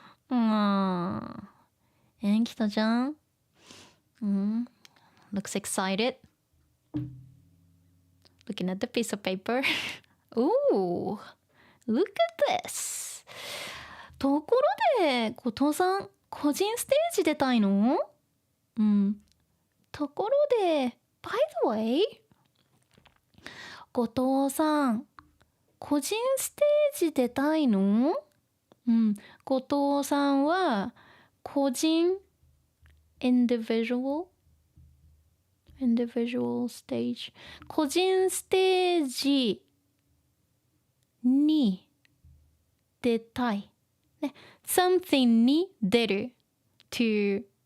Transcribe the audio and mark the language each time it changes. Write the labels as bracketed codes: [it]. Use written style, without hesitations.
[en] And 北ちゃん looks excited. Looking at the piece of paper. Ooh, look at this. [ja] ところで、後藤さん、個人ステージ出たいの？ところで、 by the way, 後藤さん、個人ステージ出たいの？後藤さんは、個人、 individual stage 個人ステージに出たい、ね、something に出る to